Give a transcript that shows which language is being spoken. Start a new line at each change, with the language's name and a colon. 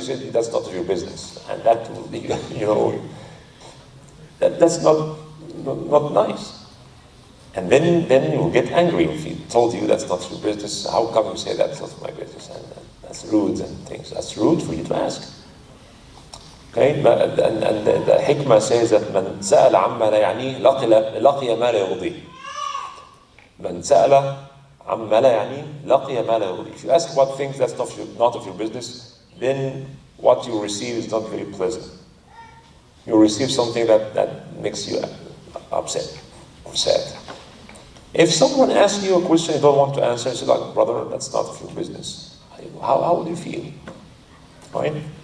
English: Say that's not your business, and that will be, that's not nice. And then you'll get angry if he told you that's not your business. How come you say that's not my business? And that's rude and things. That's rude for you to ask. Okay, and the hikmah says that
Arabic: من سأل عما لا يعنيه لقي ما لا يرضيه. من سأل عَمَّ لَا يَعْنِي لَقِيَ مَا لَا يُرْضِي.
English: If you ask about things that's not of your business, then what you receive is not very pleasant. You receive something that makes you upset or sad. If someone asks you a question you don't want to answer, you say, like, brother, that's not of your business. How would you feel? Right?